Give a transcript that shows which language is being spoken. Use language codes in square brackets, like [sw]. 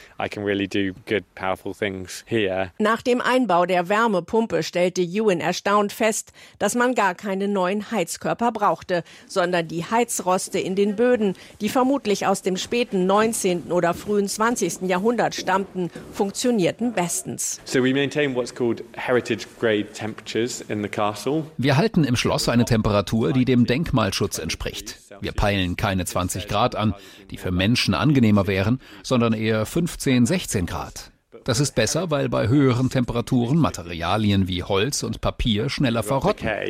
[de] Nach dem Einbau der Wärmepumpe stellte Ewan erstaunt fest, dass man gar keine neuen Heizkörper brauchte, sondern die Heizroste in den Böden, die vermutlich aus dem späten 19. oder frühen 20. Jahrhundert stammten, funktionierten bestens. [en] So we maintain what's called heritage-grade temperatures in the castle. [de] Wir halten im Schloss eine Temperatur, die dem Denkmalschutz entspricht. Wir peilen keine 20 Grad an, die für Menschen angenehmer wären, sondern eher 15, 16 Grad. Das ist besser, weil bei höheren Temperaturen Materialien wie Holz und Papier schneller verrotten.